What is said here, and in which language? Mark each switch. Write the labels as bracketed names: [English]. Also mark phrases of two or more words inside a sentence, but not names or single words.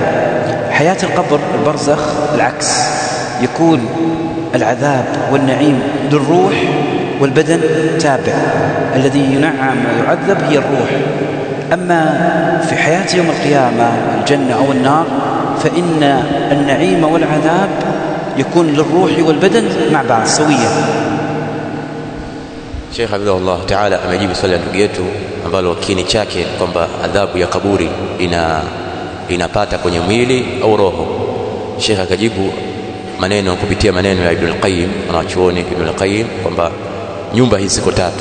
[Arabic] حياة القبر البرزخ العكس، يكون العذاب والنعيم للروح والبدن تابع، الذي ينعم ويعذب هي الروح. أما في حياة يوم القيامة الجنة أو النار فإن النعيم والعذاب يكون للروح والبدن مع بعض سويا. [Swahili] Sheikh Abdullah Ta'ala amejibu swali la ndugu yetu ambalo kini chake kwamba adhabu ya kaburi inapata kwenye mwili au roho. Sheikh akajibu kupitia maneno ya Ibn al-Qayyim, anachuoni Ibn al-Qayyim, kwamba nyumba hizi ziko tatu.